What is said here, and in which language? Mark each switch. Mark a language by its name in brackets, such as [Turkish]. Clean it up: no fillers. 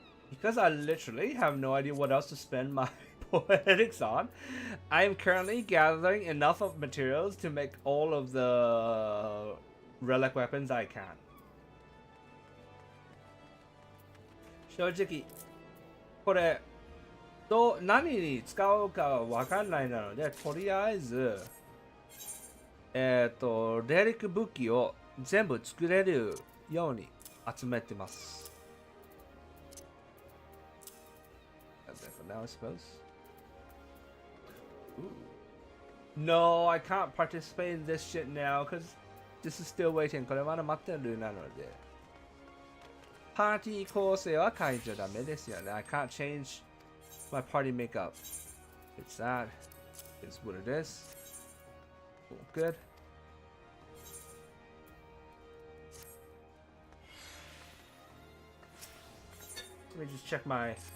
[English] Because I literally have no idea what else to spend my poetics on, I am currently gathering enough of materials to make all of the relic weapons I can. [Japanese] 正直、これ何に使うかわかんないので、とりあえず、レリック武器を全部作れるように集めてます。 [English] Now I suppose. Ooh. No, I can't participate in this shit now because this is still waiting. [Japanese] これまだ待ってるなので。パーティー構成は変えちゃダメですよね。 [English] I can't change my party makeup. It's that. It's what it is. Cool. Good. Let me just check my...